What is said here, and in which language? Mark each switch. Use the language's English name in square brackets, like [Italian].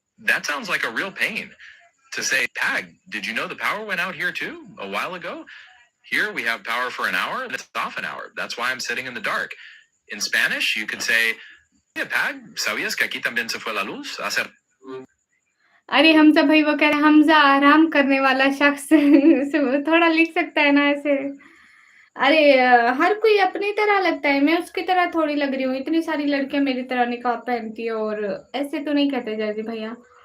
[English] That sounds like a real pain. To say, Tag, did you know the power went out here too a while ago? Here we have power for an hour and it's off an hour. That's why I'm sitting in the dark. In Spanish, you could say, yeah, [Spanish] Tag, ¿sabías que aquí también se fue la luz? Hace [Hindi] अरे हमज़ा भाई वो कह रहे हैं हमज़ा आराम करने वाला शख्स सो थोड़ा लिख सकता है ना ऐसे। अरे हर कोई अपनी तरह लगता है, मैं उसकी तरह थोड़ी लग रही हूँ। इतनी सारी लड़कियाँ मेरी तरह निकाब पहनती है और ऐसे तो नहीं कहते जैज़ी भैया।